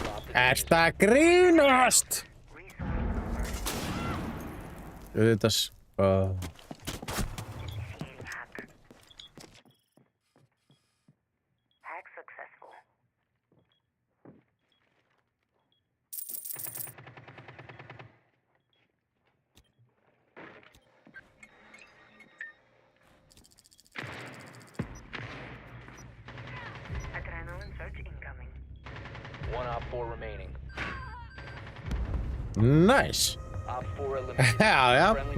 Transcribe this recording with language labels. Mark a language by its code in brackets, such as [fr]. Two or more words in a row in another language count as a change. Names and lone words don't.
[en] diffuse. [is] Ertu að grínast? Þetta [en] Hack successful. Adrenaline surge incoming. One Op 4 remaining. Nice. Op 4 eliminated. [is] Já, [en] Friendly